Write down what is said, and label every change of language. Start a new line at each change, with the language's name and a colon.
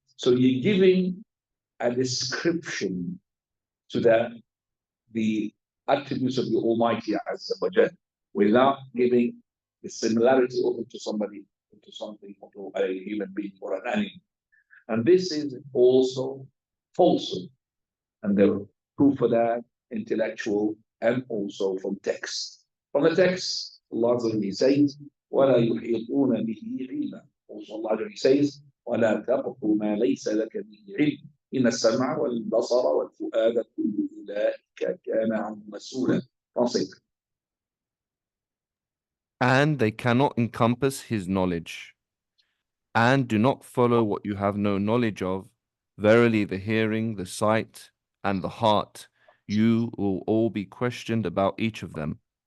English: So you're giving a description to the attributes of the Almighty Azza wa Jal without giving the similarity over to somebody, to something, or to a human being or an animal. And this is also falsehood. And the proof for that, intellectual and also from text. From the text, Allah says,
Arabic: وَلَا يُحِيطُونَ بِهِ عِلْمًا.
English: Also Allah says,
Arabic: وَلَا تَقْفُ مَا لَيْسَ لَكَ بِهِ عِلْمٍ إِنَّ السَّمْعَ وَالْبَصَرَ وَالْفُؤَادَ كُلُّ أُولَٰئِكَ كَانَ عَنْهُ مَسْئُولًا.
English: Translate. And they cannot encompass his knowledge. And do not follow what you have no knowledge of. Verily the hearing, the sight, and the heart, you will all be questioned about each of them.